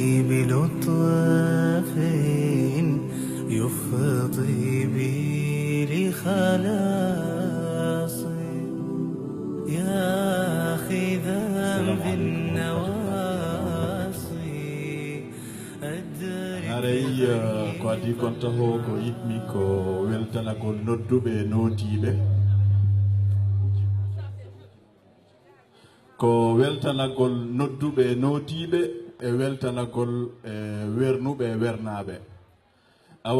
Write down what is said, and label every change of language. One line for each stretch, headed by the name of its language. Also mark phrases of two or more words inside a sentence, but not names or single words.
Arabic: بلطف يفضي بي لخلاصي يا أخي ذنب النواصي
Fula: haray ko adi kon taho ko yitmi ko weltanagol nodduɓe notiɓe ko weltanagol nodduɓe notiɓe e weltanagol wernuɓe wernaɓe awa